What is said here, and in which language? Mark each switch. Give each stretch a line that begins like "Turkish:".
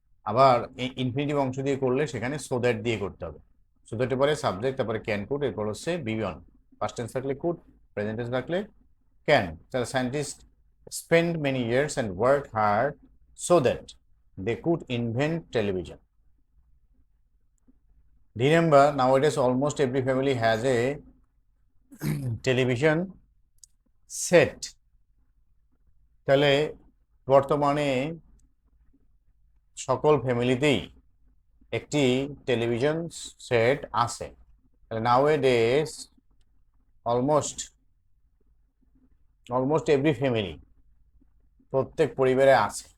Bangla: আবার এই ইনফিনিটিভ অংশ দিয়ে করলে সেখানে সো দ্যাট দিয়ে করতে হবে। সো দ্যাটের পরে সাবজেক্ট, তারপরে ক্যান কুড, এরপর হচ্ছে বি অন। পাস্ট টেন্স থাকলে কুড, প্রেজেন্ট টেন্স থাকলে ক্যান।
English: তাহলে scientist spent many years and worked hard so that they could invent television. Remember, nowadays almost every family has a television set।
Bangla: তাহলে বর্তমানে সকল ফ্যামিলিতেই একটি television set আছে। তাহলে
English: nowadays almost every family,
Bangla: প্রত্যেক পরিবারে আছে।